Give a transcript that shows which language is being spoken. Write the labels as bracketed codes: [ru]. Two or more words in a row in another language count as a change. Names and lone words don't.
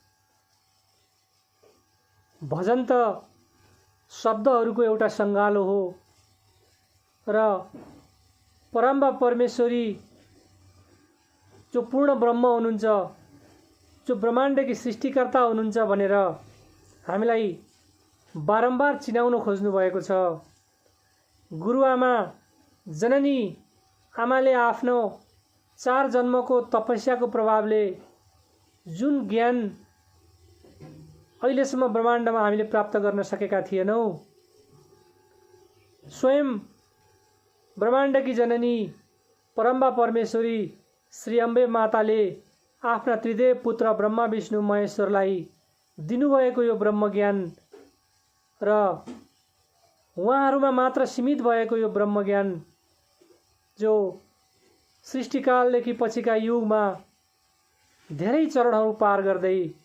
[ne] भजन त शब्दहरूको एउटा सङ्गालो हो र परम्बा परमेश्वरी जो पूर्ण ब्रह्म हुनुहुन्छ, जो ब्रह्माण्डकी सृष्टिकर्ता हुनुहुन्छ भनेर हामीलाई बारम्बार चिनाउन खोज्नु भएको छ। गुरुआमा जननी आमाले आफ्नो 4 जन्मको तपस्याको प्रभावले जुन ज्ञान अहिलेसम्म ब्रह्माण्डमा हामीले प्राप्त गर्न सकेका थिएनौँ, स्वयं ब्रह्माण्डकी जननी परम्बा परमेश्वरी श्री अम्बे माताले आफ्ना त्रिदेव पुत्र ब्रह्मा विष्णु महेश्वरलाई दिनुभएको यो ब्रह्म ज्ञान र उहाँहरूमा मात्र सीमित भएको यो ब्रह्म ज्ञान जो सृष्टिकालदेखि पछिका युगमा धेरै चरणहरू पार गर्दै